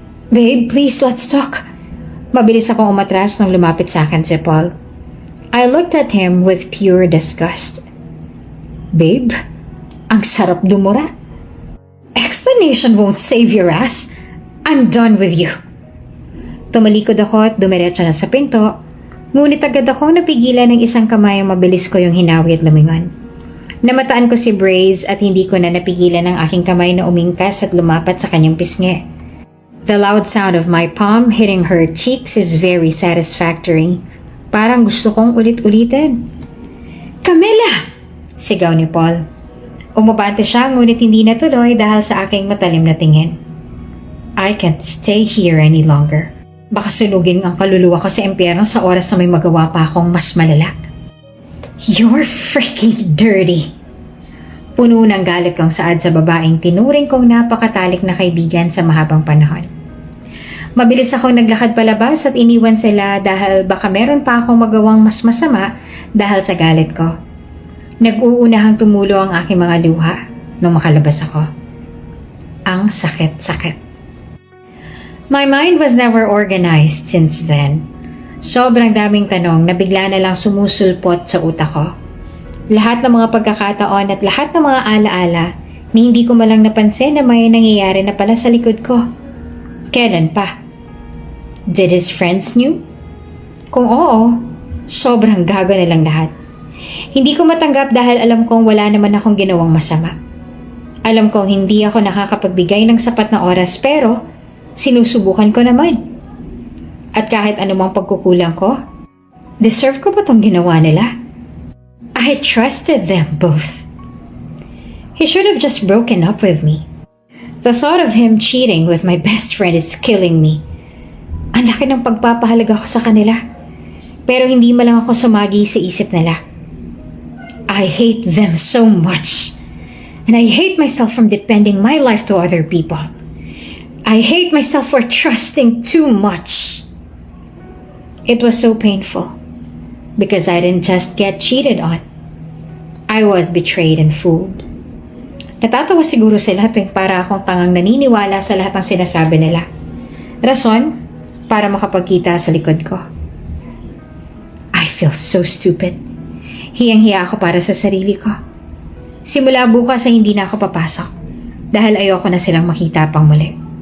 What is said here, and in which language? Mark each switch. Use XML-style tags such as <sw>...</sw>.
<en>"Babe, please let's talk."</en> <tl>Mabilis akong umatras nang lumapit sa akin si Paul.</tl> <en>I looked at him with pure disgust. "Babe,</en> <tl>ang sarap dumura.</tl> <en>Explanation won't save your ass. I'm done with you."</en> <tl>Tumalikod ako at dumiretso na sa pinto, ngunit agad akong napigilan ng isang kamay ang mabilis ko yung hinawi at lumingon. Namataan ko si Braze at hindi ko na napigilan ang aking kamay na umingkas at lumapat sa kanyang pisngi.</tl> <en>The loud sound of my palm hitting her cheeks is very satisfactory.</en> <tl>Parang gusto kong ulit-ulitin. "Camilla!" Sigaw ni Paul. Umabante siya ngunit hindi natuloy dahil sa aking matalim na tingin.</tl> <en>I can't stay here any longer.</en> <tl>Baka sunugin ang kaluluwa ko sa impyerno sa oras na may magawa pa akong mas malala.</tl> <en>"You're freaking dirty!"</en> <tl>Puno ng galit kong saad sa babaeng tinuring kong napakatalik na kaibigan sa mahabang panahon. Mabilis akong naglakad palabas at iniwan sila dahil baka meron pa akong magawang mas masama dahil sa galit ko. Nag-uunahang tumulo ang aking mga luha nung makalabas ako. Ang sakit-sakit.</tl> <en>My mind was never organized since then.</en> <tl>Sobrang daming tanong na bigla na lang sumusulpot sa utak ko. Lahat ng mga pagkakataon at lahat ng mga alaala na hindi ko malang napansin na may nangyayari na pala sa likod ko. Kailan pa?</tl> <en>Did his friends knew?</en> <tl>Kung oo, sobrang gago na lang lahat. Hindi ko matanggap dahil alam kong wala naman akong ginawang masama. Alam kong hindi ako nakakapagbigay ng sapat na oras pero sinusubukan ko naman. At kahit anumang pagkukulang ko, deserve ko ba tong ginawa nila?</tl> <en>I trusted them both. He should have just broken up with me. The thought of him cheating with my best friend is killing me.</en> <tl>Ang laki ng pagpapahalaga ko sa kanila. Pero hindi man lang ako sumagi sa isip nila.</tl> <en>I hate them so much. And I hate myself from depending my life to other people. I hate myself for trusting too much. It was so painful because I didn't just get cheated on. I was betrayed and fooled.</en> <tl>Natatawa siguro sila tuwing para akong tangang naniniwala sa lahat ng sinasabi nila. Rason, para makapagkita sa likod ko.</tl> <en>I feel so stupid.</en> <tl>Hiyang-hiya ako para sa sarili ko. Simula bukas ay hindi na ako papasok dahil ayoko na silang makita pang muli.</tl>